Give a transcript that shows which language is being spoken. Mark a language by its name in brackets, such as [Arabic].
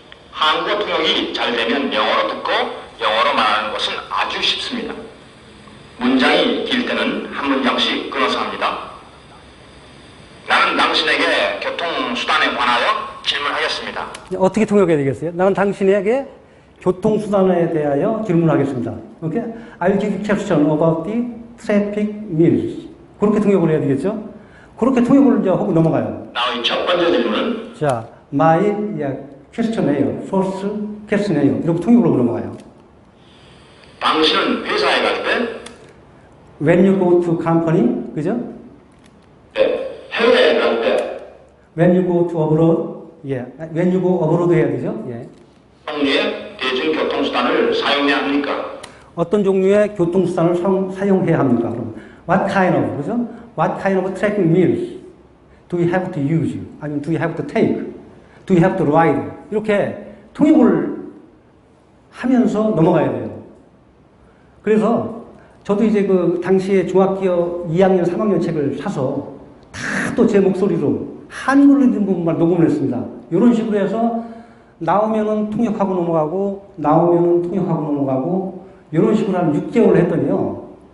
[Korean] 한국어 통역이 잘 되면 영어로 듣고 영어로 말하는 것은 아주 쉽습니다. 문장이 길 때는 한 문장씩 끊어서 합니다. 나는 당신에게 교통수단에 관하여 질문하겠습니다. 어떻게 통역해야 되겠어요? 나는 당신에게 교통수단에 대하여 질문하겠습니다. 오케이? [English] I'll give you question about the traffic means. [Korean] 그렇게 통역을 해야 되겠죠? 그렇게 통역을 이제 하고 넘어가요. 나의 첫 번째 질문은 자, [English] my question [Korean] 이에요. [English] first question [Korean] 이에요. 이렇게 통역으로 넘어가요. 당신은 회사에 갈 때 [English] When you go to company, [Korean] 그죠? 네, 해외에 갈 때 [English] When you go to abroad, [Korean] 예. [English] When you go abroad [Korean] 해야 되죠? 예. 종류의 대중교통수단을 사용해야 합니까? 어떤 종류의 교통수단을 사용해야 합니까? [English] 그럼 what kind of, [Korean] 그죠? [English] What kind of tracking means do you have to use? [Korean] 아니면 [English] do you have to take? Do you have to ride? [Korean] 이렇게 통역을 하면서 넘어가야 돼요. 그래서 저도 이제 그 당시에 중학교 2학년, 3학년 책을 사서 다 또 제 목소리로 한글로 된 부분만 녹음을 했습니다. 이런 식으로 해서 나오면은 통역하고 넘어가고, 나오면은 통역하고 넘어가고, 이런 식으로 한 6개월을 했더니요.